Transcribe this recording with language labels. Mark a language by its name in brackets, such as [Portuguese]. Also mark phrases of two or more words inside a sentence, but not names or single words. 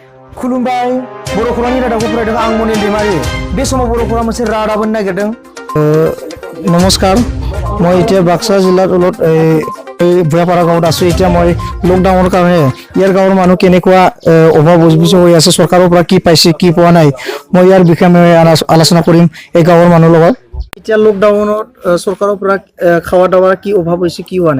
[Bodo] खुलुमबाय बर' खौरांनि रादाबखौ फरायदों आं मनिल दैमारि बे समाव बर' खौरां मोनसे रादाब होनो नागिरदों नमस्कार [Assamese] মই এতিয়া বাক্সা জিলাৰ তলত ভুয়াপাৰা গাঁৱত আছো এতিয়া মই লকডাউনৰ কাৰণে ইয়াৰ গাঁৱৰ মানুহ কেনেকুৱা অভাৱ অভিযোগ হৈ আছে চৰকাৰৰ পৰা কি পাইছে কি পোৱা নাই মই ইয়াৰ বিষয়ে মই আলোচনা কৰিম এই গাঁৱৰ মানুহৰ লগত এতিয়া লকডাউনত চৰকাৰৰ পৰা খাৱা দাৱাৰ কি অভাৱ হৈছে কি হোৱা নাই